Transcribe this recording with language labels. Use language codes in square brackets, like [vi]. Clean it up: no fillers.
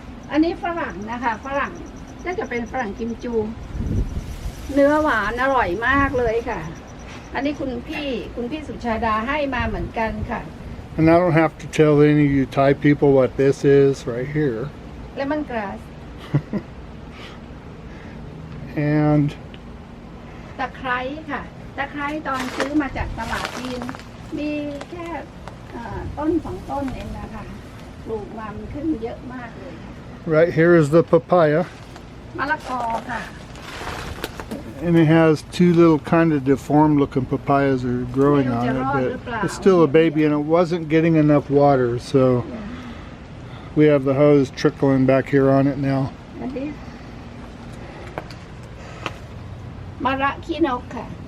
[th] อันนี้ฝรั่งนะคะฝรั่งน่าจะเป็นฝรั่งกิมจู เนื้อหวานอร่อยมากเลยค่ะ อันนี้คุณพี่สุชาดาให้มาเหมือนกันค่ะ [en] And I don't have to tell any of you Thai people what this is right here. Lemon grass. And [th] ตะไคร้ค่ะตะไคร้ตอนซื้อมาจากตลาดจีนมีแค่ต้น2 ต้นเองนะคะปลูกมามันขึ้นเยอะมากเลยค่ะ [en] right here is the papaya. [th] มะละกอค่ะ [en] And it has 2 little kind of deformed looking papayas that are growing on it, but it's still a baby and it wasn't getting enough water, so we have the hose trickling back here on it now. [th] อันนี้มะระขี้นกค่ะ